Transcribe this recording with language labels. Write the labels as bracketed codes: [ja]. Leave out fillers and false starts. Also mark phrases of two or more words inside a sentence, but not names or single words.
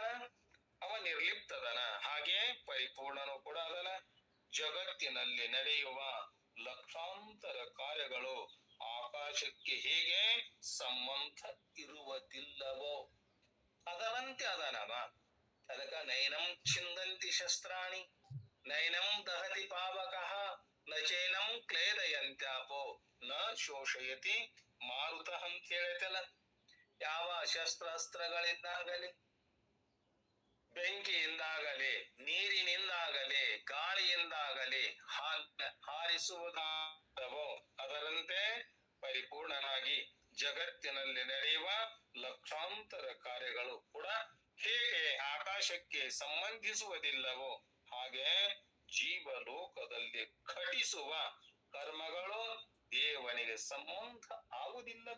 [kn] ಅವ ನಿರ್ಲಿಪ್ತದನ, ಹಾಗೆ ಪರಿಪೂರ್ಣನು ಕೂಡ ಅದನ. ಜಗತ್ತಿನಲ್ಲಿ ನಡೆಯುವ ಲಕ್ಷಾಂತರ ಕಾರ್ಯಗಳು ಆಕಾಶಕ್ಕೆ ಹೇಗೆ ಸಂಬಂಧ ಇರುವುದಿಲ್ಲವೋ ಅದರಂತೆ ಅದನವ. [sa] ಅದಕ್ಕ ನೈನಂ ಛಿಂದಂತಿ ಶಸ್ತ್ರಾಣಿ ನೈನಂ ದಹತಿ ಪಾವಕಃ ನಚೇನಂ ಕ್ಲೇದಯಂತ್ಯಾಪೋ ನ ಶೋಷಯತಿ ಮಾರುತಃ [kn] ಅಂತ ಹೇಳೈತಲ್ಲ. ಯಾವ ಶಸ್ತ್ರಾಸ್ತ್ರಗಳಿಂದಾಗಲಿ, ಬೆಂಕಿಯಿಂದಾಗಲಿ, ನೀರಿನಿಂದಾಗಲಿ, ಗಾಳಿಯಿಂದಾಗಲಿ ಹಾರಿಸುವುದಾದವೋ ಅದರಂತೆ ಪರಿಪೂರ್ಣನಾಗಿ ಜಗತ್ತಿನಲ್ಲಿ ನಡೆಯುವ ಲಕ್ಷಾಂತರ ಕಾರ್ಯಗಳು ಕೂಡ ಹೇಗೆ ಆಕಾಶಕ್ಕೆ ಸಂಬಂಧಿಸುವುದಿಲ್ಲವೋ ಹಾಗೆ ಜೀವಲೋಕದಲ್ಲಿ ಘಟಿಸುವ ಕರ್ಮಗಳು ದೇವನಿಗೆ ಸಂಬಂಧ ಆಗುವುದಿಲ್ಲಪ್ಪ.